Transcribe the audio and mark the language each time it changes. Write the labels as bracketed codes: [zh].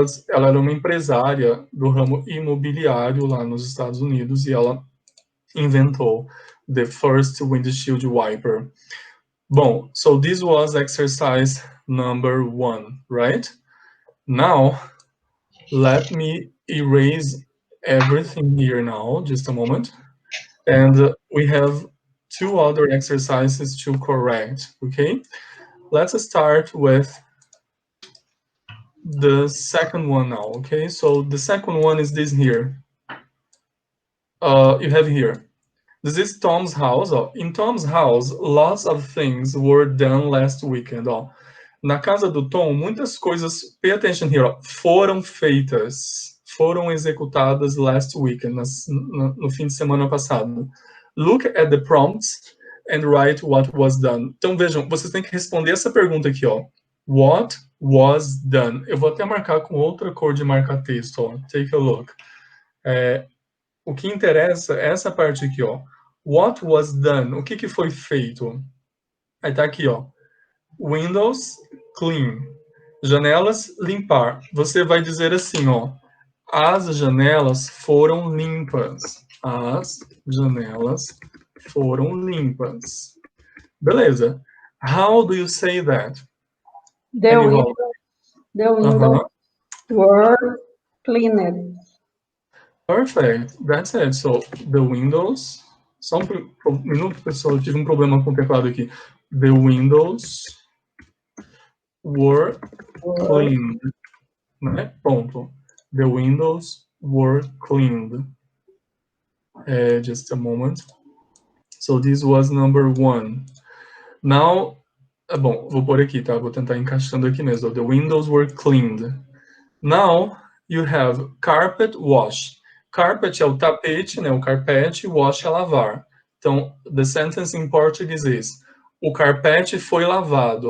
[pt] Ela era uma empresária do ramo imobiliário lá nos Estados Unidos e ela inventou the first windshield wiper. [en] Bom, so this was exercise number 1, right? Now, let me erase everything here now, just a moment. And we have 2 other exercises to correct, okay? Let's start with the second one now, okay? So the second one is this here. You have here. This is Tom's house. Ó. In Tom's house, lots of things were done last weekend. Ó. [pt] Na casa do Tom, muitas coisas, pay attention here, ó, foram feitas, foram executadas last weekend, no fim de semana passado. [en] Look at the prompts and write what was done. [pt] Então vejam, vocês têm que responder essa pergunta aqui, ó. What was done? Eu vou até marcar com outra cor de marca-texto, ó. Take a look. O que interessa é essa parte aqui, ó. What was done? O que foi feito? Aí tá aqui, ó. Windows, clean. Janelas, limpar. Você vai dizer assim, ó. As janelas foram limpas. As janelas foram limpas. [en] Beleza. How do you say that? The windows were cleaned. Perfect. That's it. So, the windows... Só um minuto, pessoal. [pt] Eu tive um problema com o teclado aqui. [en] The windows were cleaned. Né? Ponto. The windows were cleaned. Just a moment. So, this was number 1. Now... [pt] Bom, vou pôr aqui, tá? Vou tentar encaixando aqui mesmo. [en] The windows were cleaned. Now, you have carpet wash. [pt] Carpet é o tapete, né? O carpete, wash é lavar. Então, the sentence in Portuguese is, o carpete foi lavado.